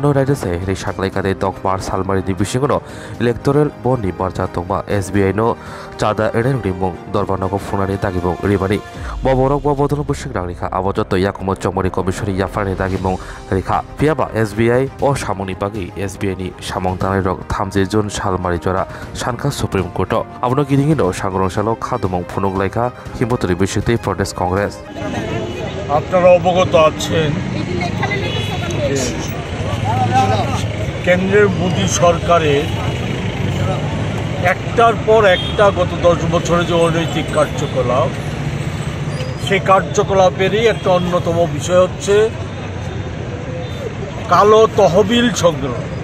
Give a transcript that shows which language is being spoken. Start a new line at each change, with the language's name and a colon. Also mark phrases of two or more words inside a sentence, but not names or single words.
Kok Borok: रायदासे हेरै साखलायखादे दंमार सालमारिनि बिसिङाव इलेक्ट्रल बन्नि बारजा दंमा एसबीआई नो चादा एडेननि मुं दरबारनांगौ फुंनानै दागिमुं रिबानि बबरक बबदन बुसिं रांरिखा आबजत याकुम चंमनि कमिसननि याफारनि दागिमुं रिखा पियाबा एसबीआई अ सामंनि बागै एसबीआई नि सामं तानाय रक 30 जुन सालमारि जरा सानखा सुप्रीम कोर्ट आबनो गिदिङिनो सांग्रांसालो खादुमं फुनुगलायखा हिमतरी बिसिते प्रदेश कांग्रेस
Bangla: আপনারা অবগত আছেন কেন্দ্রের মোদী সরকারের একটার পর একটা গত 10 বছরে যে অনৈতিক কার্যকলাপ সেই কার্যকলাপেরই একটা অন্যতম বিষয় হচ্ছে কালো তহবিল সংগ্রহ।